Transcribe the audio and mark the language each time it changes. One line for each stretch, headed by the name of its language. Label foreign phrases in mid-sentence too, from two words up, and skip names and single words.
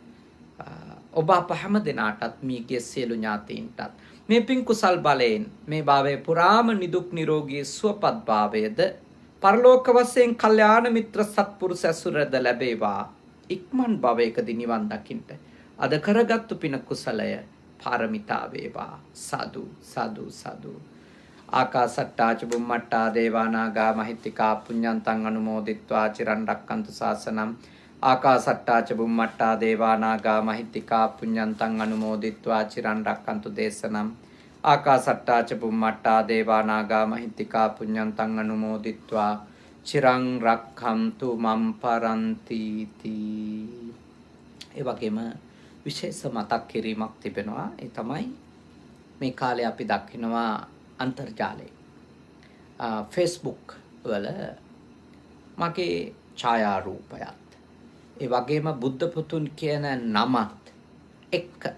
Sinhala: ඔබ අප හැම දෙනාටත් මියගිය සියලු ඥාතීන්ටත් මේ පින් කුසල් බලයෙන් මේ භවයේ පුරාම නිදුක් නිරෝගී සුවපත් භාවයද පරලෝක වශයෙන් කල්යාණ මිත්‍ර සත්පුරුෂ ඇසුරද ලැබේවා. ඉක්මන් භවයකදී නිවන් දකින්න අද කරගත්තු පින කුසලය පාරමිතා වේවා. සාදු සාදු සාදු.
Pali: ආකාසට්ටා ච බුම්මට්ටා දේවානාගා මහිත්‍තිකා පුඤ්ඤන්තං අනුමෝදිත්වා චිරන් රක්칸තු ශාසනං. ආකාසට්ටා ච බුම්මට්ටා දේවානාගා මහිත්‍තිකා පුඤ්ඤන්තං අනුමෝදිත්වා චිරන් රක්칸තු දේශනං. ආකාසට්ටා ච බුම්මට්ටා දේවානාගා මහිත්‍තිකා පුඤ්ඤන්තං අනුමෝදිත්වා චිරං රක්ඛන්තු මම් පරන්ති තී.
Sinhala: ඒ වගේම විශේෂ මතක් කිරීමක් තිබෙනවා. ඒ තමයි මේ කාලේ අපි දකිනවා අන්තර්ජාලයේ Facebook වල මගේ ඡායාරූපයත් ඒ වගේම බුද්ධ පුතුන් කියන නමත් එක්ක